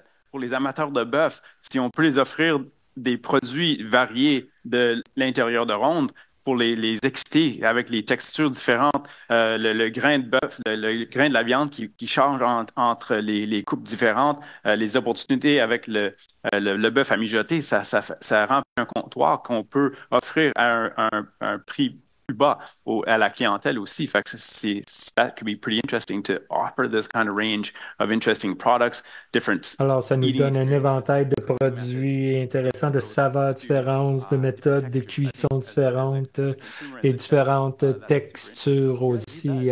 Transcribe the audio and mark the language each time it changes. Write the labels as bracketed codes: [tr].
[fr] Pour les amateurs de bœuf, si on peut les offrir des produits variés de l'intérieur de ronde, pour les exciter avec les textures différentes, le grain de bœuf, le grain de la viande qui change entre les coupes différentes, les opportunités avec le bœuf à mijoter, ça rend un comptoir qu'on peut offrir à un prix plus bas à la clientèle aussi. Fait que [en] that could be pretty interesting to offer this kind of range of interesting products, different. [fr] Alors, ça nous donne un éventail de produits intéressants, de saveurs différentes, de méthodes de cuisson différentes et différentes textures aussi.